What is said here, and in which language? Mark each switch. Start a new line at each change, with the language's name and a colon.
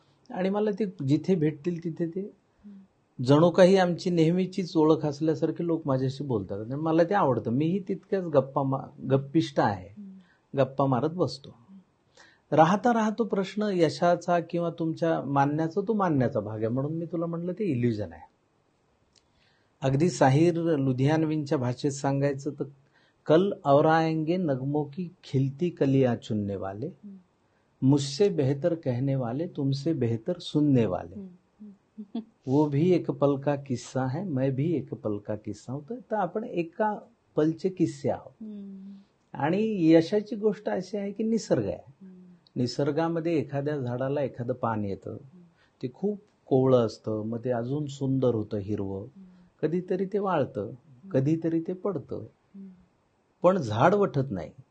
Marathi: आणि मला ते जिथे भेटतील तिथे ते जणू काही आमची नेहमीचीच ओळख असल्यासारखे लोक माझ्याशी बोलतात. आणि मला ते आवडतं. मीही तितक्याच गप्पिष्ट आहे, गप्पा मारत बसतो. राहता राहतो प्रश्न यशाचा किंवा तुमच्या मानण्याचा, तो मानण्याचा भाग आहे. म्हणून मी तुला म्हटलं ते इल्युजन आहे. अगदी साहिर लुधियानवींच्या भाषेत सांगायचं तर
Hindi: कल और आएंगे नगमों की खिलती कलियां चुनने वाले, मुझसे बेहतर कहने वाले, तुमसे बेहतर सुनने वाले, वो भी एक पल का किस्सा है, मैं भी एक पल का किस्सा हूं.
Marathi: तर आपण एका पलचे किस्से आहोत. आणि यशाची गोष्ट अशी आहे की निसर्ग आहे. निसर्गामध्ये एखाद्या झाडाला एखादं पान येतं, ते खूप कोवळं असतं, मग ते अजून सुंदर होतं, हिरवं. कधीतरी ते वाळतं, कधीतरी ते पडतं, पण झाड वठत नाही.